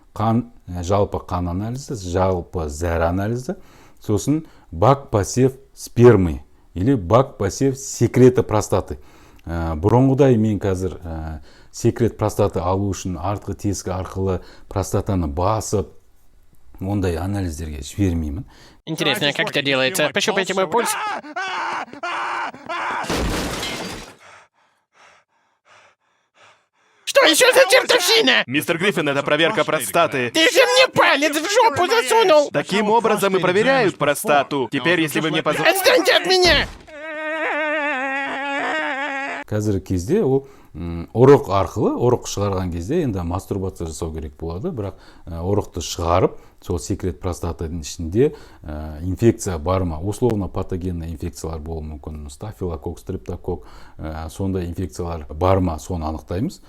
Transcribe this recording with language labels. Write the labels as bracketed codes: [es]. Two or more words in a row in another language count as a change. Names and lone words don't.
[kk] Жалпы қан анализі, жалпы зәр анализі, сосын [ru] бак посев спермы или бак посев [kk] секреті простаты. Бұрынғыдай мен қазір [ru] секрет простаты [kk] алу үшін артқы тесік арқылы простатаны басып, ондай анализдерге жібермеймін. [ru] Интересно, как это делается? Пощупайте мой пульс. Что еще за чертовщина? Мистер Гриффин, это проверка простаты. Ты же мне палец в жопу засунул! Таким образом и проверяют простату. Теперь, если вы мне позволите... Отстаньте от меня! [kk] Қазіргі кезде ол ұрық арқылы, ұрық шығарған кезде енді мастурбация жасау керек болады, бірақ ұрықты шығарып, сол секрет простатаның ішінде инфекция бар ма, [ru] условно патогенный [kk] инфекциялар болуы мүмкін, стафилококк, стрептококк, сондай инфекциялар бар ма, соны анықтаймыз.